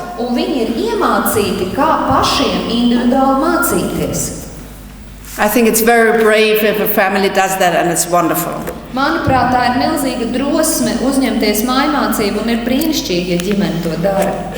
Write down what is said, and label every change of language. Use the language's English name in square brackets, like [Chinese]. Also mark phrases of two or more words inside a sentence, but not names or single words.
[Latvian] Un viņi ir iemācīti, kā pašiem individuāli mācīties. [English] I think it's very brave if a family does that, and it's wonderful. [Latvian] Manuprāt, tā ir milzīga drosme uzņemties mājmācību un ir brīnišķīgi, ja ģimene to dara.